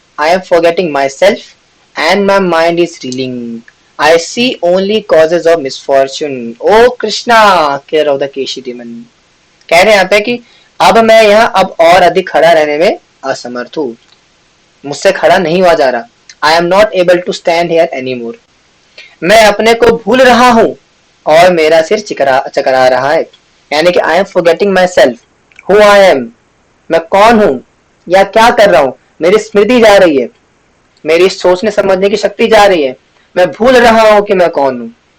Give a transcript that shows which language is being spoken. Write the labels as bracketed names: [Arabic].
[English] I am forgetting myself and my mind is reeling. I see only causes of misfortune. Oh Krishna, care of the Keshi demon. [Hindi] कह रहे हैं यहाँ पे कि अब मैं यहाँ अब और अधिक खड़ा रहने में असमर्थ हूँ, मुझसे खड़ा नहीं हुआ जा रहा। [English] I am not able to stand here anymore. [Hindi] मैं अपने को भूल रहा हूँ और मेरा सिर चकरा रहा है। यानी कि [English] I am forgetting myself, who I am, [Hindi] मैं कौन हूँ या क्या कर रहा हूँ, मेरी स्मृति जा रही है, मेरी सोचने समझने की शक्ति जा रही है, मैं भूल रहा हूँ कि मैं कौन हूँ।